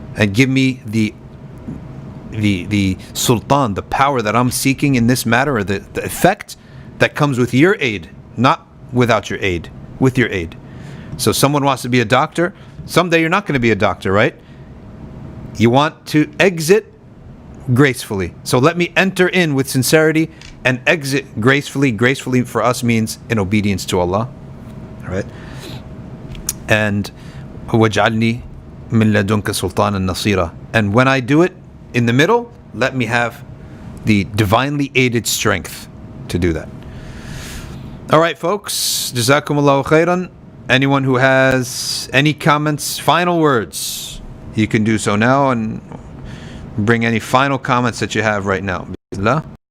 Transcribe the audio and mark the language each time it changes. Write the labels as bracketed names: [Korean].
[English] And give me the sultan, the power that I'm seeking in this matter, or the effect that comes with your aid, not without your aid. With your aid. So someone wants to be a doctor. Someday you're not going to be a doctor, right? You want to exit gracefully. So let me enter in with sincerity and exit gracefully. Gracefully for us means in obedience to Allah. right? [Arabic] And وَاجْعَلْنِي مِنْ لَدُنْكَ سُلْطَانًا نَصِيرًا. [English] And when I do it in the middle, let me have the divinely aided strength to do that. All right, folks. Jazakumullahu khairan. Anyone who has any comments, final words, you can do so now and bring any final comments that you have right now. Bismillah.